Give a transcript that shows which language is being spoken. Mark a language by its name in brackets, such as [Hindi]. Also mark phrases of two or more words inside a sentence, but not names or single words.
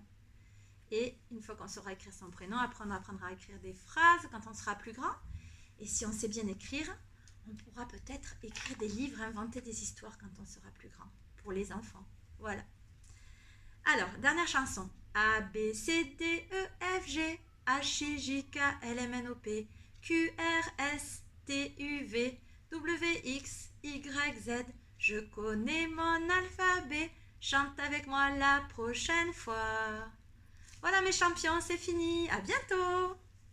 [French] Et une fois qu'on saura écrire son prénom, apprendre à écrire des phrases quand on sera plus grand. Et si on sait bien écrire, on pourra peut-être écrire des livres, inventer des histoires quand on sera plus grand, pour les enfants. Voilà. Alors, dernière chanson. A, B, C, D, E, F, G, H, I, J, K, L, M, N, O, P, Q, R, S, T, U, V, W, X, Y, Z. Je connais mon alphabet. Chante avec moi la prochaine fois. Voilà mes champions, c'est fini. À bientôt.